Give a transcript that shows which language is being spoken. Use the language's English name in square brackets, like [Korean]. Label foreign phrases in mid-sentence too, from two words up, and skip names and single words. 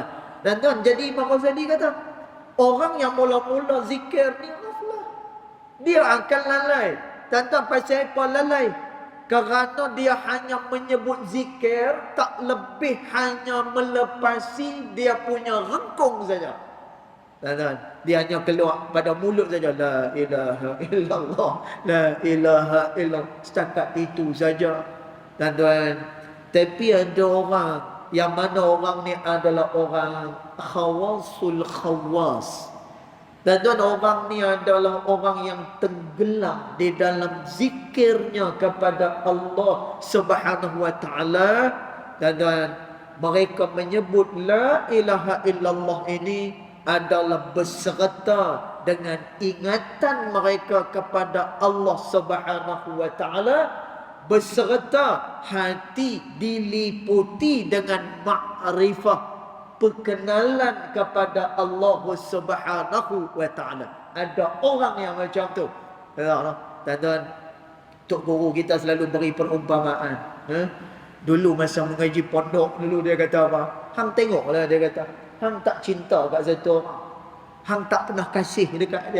[Malay] Dan tuan, jadi Imam Ghazali kata, orang yang mula-mula zikir ni ghaflah, dia akan lalai. Dan tuan, pasal apa lalai? Kerana dia hanya menyebut zikir, tak lebih hanya melepasi dia punya rengkung saja. Dan dia hanya keluar pada mulut saja, [Arabic] la ilaha illallah, la ilaha illallah, [Malay] setakat itu saja. Dan tuan, tapi ada orang yang mana orang ni adalah orang [Arabic] khawasul khawas. [Malay] Dan tuan, orang ni adalah orang yang tenggelam di dalam zikirnya kepada Allah [Arabic] Subhanahu wa taala. [Malay] Dan tuan, mereka menyebut la ilaha illallah ini adalah beserta dengan ingatan mereka kepada Allah [Arabic] Subhanahu wa taala, [Malay] beserta hati diliputi dengan makrifah, perkenalan kepada Allah [Arabic] Subhanahu wa taala. [Malay] Ada orang yang macam tu. Tuan-tuan, tok guru kita selalu beri perumpamaan. Dulu masa mengaji pondok dulu, dia kata apa? Hang tengoklah, dia kata, hang tak cinta kat satu orang, hang tak pernah kasih dekat dia.